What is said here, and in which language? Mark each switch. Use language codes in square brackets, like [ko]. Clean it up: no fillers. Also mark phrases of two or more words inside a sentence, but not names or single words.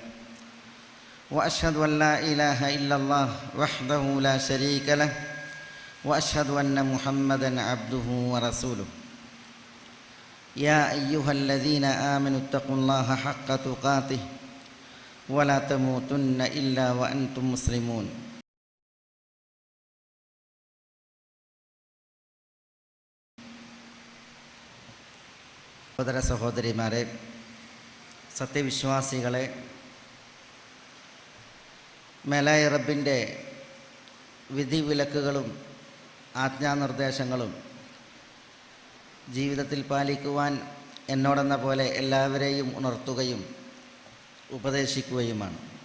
[ar] وأشهد أن لا إله إلا الله وحده لا شريك له وأشهد أن محمدًا عبده ورسوله. يا أيها الذين آمنوا اتقوا الله حق تقاته ولا تموتن إلا وأنتم مسلمون. [ml] സഹോദര സഹോദരിമാരെ, സത്യവിശ്വാസികളെ, മേലായ റബ്ബിൻ്റെ വിധിവിലക്കുകളും ആജ്ഞാനിർദ്ദേശങ്ങളും ജീവിതത്തിൽ പാലിക്കുവാൻ എന്നോടെന്ന പോലെ എല്ലാവരെയും ഉണർത്തുകയും ഉപദേശിക്കുകയുമാണ്.